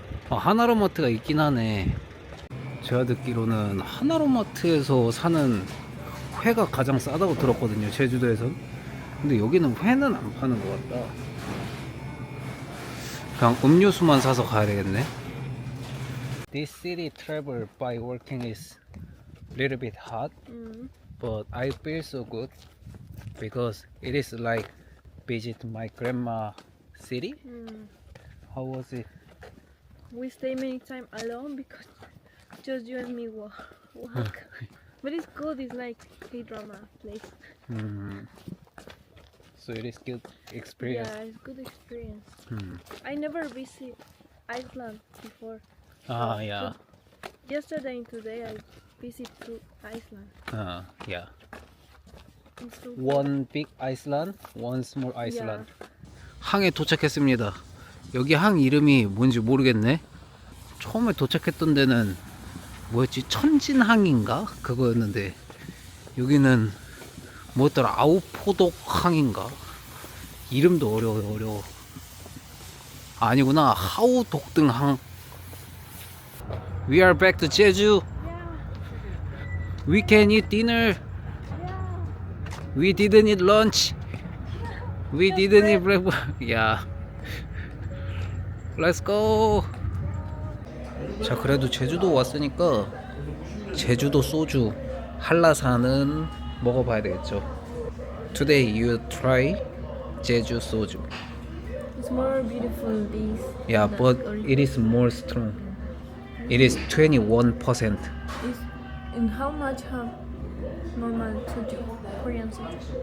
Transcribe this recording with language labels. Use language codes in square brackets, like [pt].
[ko] 하나로마트가 있긴 하네. 제가 듣기로는 하나로마트에서 사는 회가 가장 싸다고 들었거든요, 제주도에선. 근데 여기는 회는 안 파는 것 같다. 그냥 음료수만 사서 가야 되겠네. [en] This city travel by walking is little bit hard, but I feel so good because it is like visit my grandma city. How was it? We stay many time alone because just you and me walk. But it's good. It's like K-drama place. So it is good experience. Yeah, it's good experience. I never visit Iceland before. Yeah. Yesterday and today I visit to Iceland. Yeah. It's so One big Iceland, one small Iceland. Yeah. [ko] 항에 도착했습니다. 여기 항 이름이 뭔지 모르겠네. 처음에 도착했던 데는 뭐였지? 천진항인가? 그거였는데 여기는 뭐였더라? 아우포독 항인가? 이름도 어려워. 아니구나. [en] 하우독등항. We are back to Jeju. Yeah. We can eat dinner. Yeah. We didn't eat lunch. We didn't eat breakfast. Yeah. Let's go. [ko] 자, 그래도 제주도 왔으니까 제주도 소주 한라산은 먹어봐야 되겠죠. [en] Today you try 제주 소주. It's more beautiful this. Yeah, than but original. it is more strong. It is 21%. Is in how much have normal soju, Korean soju?